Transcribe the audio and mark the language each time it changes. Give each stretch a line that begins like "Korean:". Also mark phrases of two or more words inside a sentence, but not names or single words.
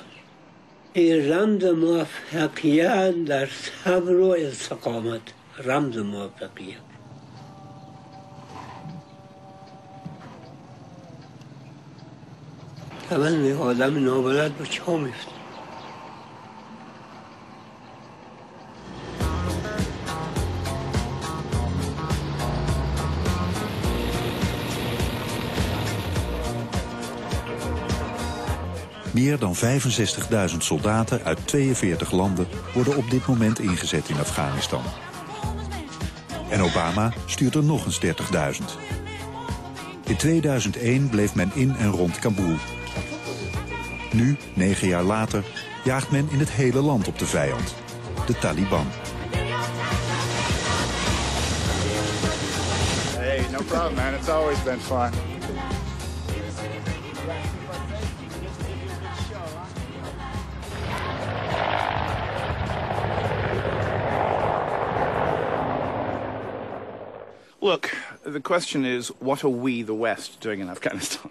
Persian: این رمز موفقیت در صبر و استقامت، رمز موفقیت. اول آدم نابلد به چا میفته.
Dutch: Meer dan 65.000 soldaten uit 42 landen worden op dit moment ingezet in Afghanistan. En Obama stuurt er nog eens 30.000. In 2001 bleef men in en rond Kabul. Nu, 9 jaar later, jaagt men in het hele land op de vijand, de Taliban.
English: Hey, no problem, man. It's always been fun. Look, the question is, what are we, the West, doing in Afghanistan?